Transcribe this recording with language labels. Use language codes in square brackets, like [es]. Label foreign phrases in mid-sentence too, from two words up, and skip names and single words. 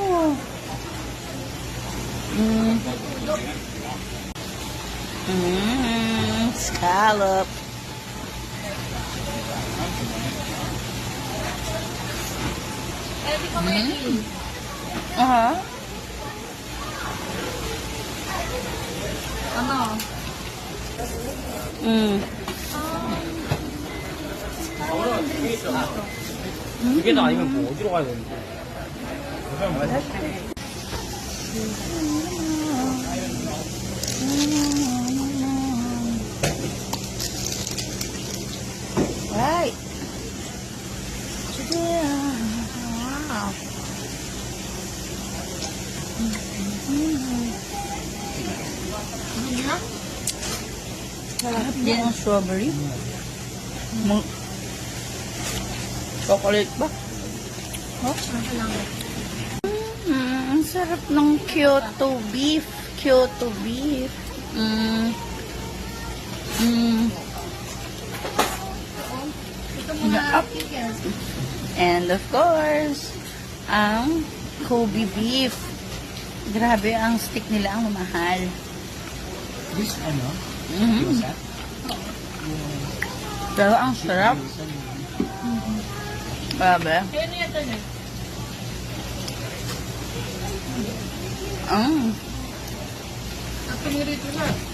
[en] Scallop. Aha. [tl] Ano? [ko] 이게 다 아니면 뭐 어디로 가야 되는데? [en] Right. Wow. [tl] Sarap din ang strawberry. Chocolate ba? Oh, ang sarap ng Kyoto beef. [en] Kyoto beef. And of course, [tl] ang Kobe beef. Grabe, ang stick nila ang mamahal. [en] This ano? [tl] Pero ang sarap. Grabe. Pinirito na.